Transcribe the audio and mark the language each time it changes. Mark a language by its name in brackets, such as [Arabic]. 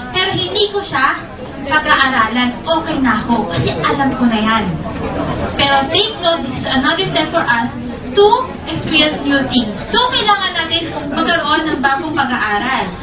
[Filipino] Pero hindi ko siya pag-aaralan. Okay na ako. Kasi alam ko na yan. Pero [English] take note, this is another step for us to experience new things. [Filipino] So, kailangan natin magkaroon ng bagong pag-aaral.